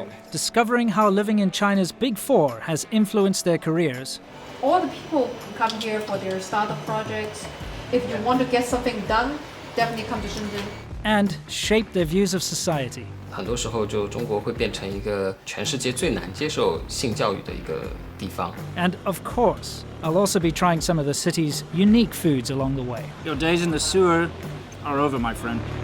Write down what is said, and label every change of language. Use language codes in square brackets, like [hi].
[en] Discovering how living in China's Big Four has influenced their careers. All the people come here for their startup projects. If you want to get something done, definitely come to Shenzhen. And shape their views of society. [zh] 很多时候，就中国会变成一个全世界最难接受性教育的一个地方。 [en] And of course, I'll also be trying some of the city's unique foods along the way. Your days in the sewer are over, my friend.